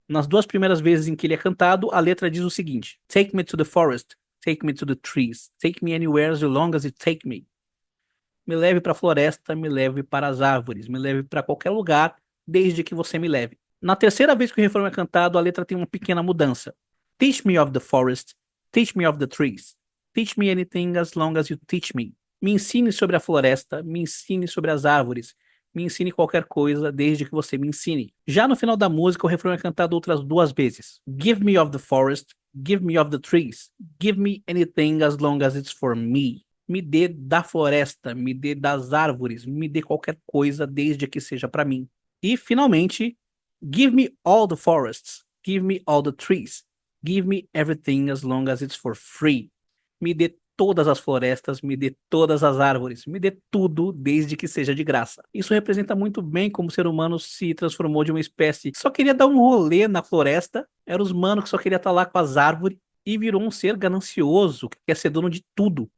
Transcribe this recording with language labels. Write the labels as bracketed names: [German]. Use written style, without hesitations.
[Portuguese] Nas 2 primeiras vezes em que ele é cantado, a letra diz o seguinte: [English] Take me to the forest, take me to the trees, take me anywhere as long as you take me. [Portuguese] Me leve para a floresta, me leve para as árvores, me leve para qualquer lugar, desde que você me leve. Na terceira vez que o refrão é cantado, a letra tem uma pequena mudança. [English] Teach me of the forest, teach me of the trees. Teach me anything as long as you teach me. [Portuguese] Me ensine sobre a floresta, me ensine sobre as árvores, Me ensine qualquer coisa, desde que você me ensine. Já no final da música, o refrão é cantado outras 2 vezes. [English] Give me of the forest, give me of the trees, give me anything as long as it's for me. [Portuguese] Me dê da floresta, me dê das árvores, me dê qualquer coisa, desde que seja para mim. E, finalmente, [English] give me all the forests, give me all the trees, give me everything as long as it's for free. [Portuguese] Me dê todas as florestas, me dê todas as árvores, me dê tudo desde que seja de graça. Isso representa muito bem como o ser humano se transformou de uma espécie que só queria dar um rolê na floresta, era os humanos que só queria estar lá com as árvores, e virou um ser ganancioso, que quer ser dono de tudo.